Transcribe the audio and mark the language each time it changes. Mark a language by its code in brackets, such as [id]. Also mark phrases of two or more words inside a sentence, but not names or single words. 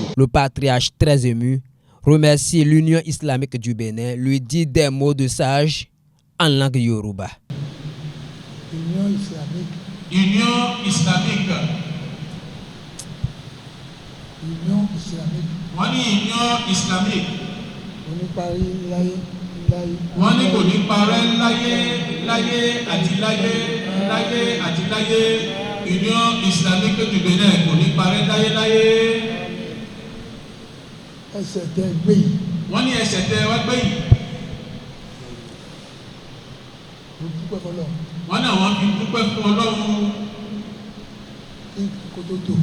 [fr] Le patriarche, très ému, remercie l'Union islamique du Bénin, lui dit des mots de sage en langue Yoruba. Union islamique. Union islamique. Union islamique. [yo] Wọ́n ní union islamique. Oníparí láyé. Wọ́n ní kò ní parẹ́ láyé àti láyé àti láyé. Union islamique du Bénin kò ní parẹ́ láyé. Ẹsẹ̀ tẹ gbé yìí. Wọ́n ní ẹsẹ̀ tẹ wá gbé yìí. Mo dúpẹ́ fọlọ́run. Wọ́n náà wọ́n fi dúpẹ́ fún Ọlọ́run. Kí kò tó tò.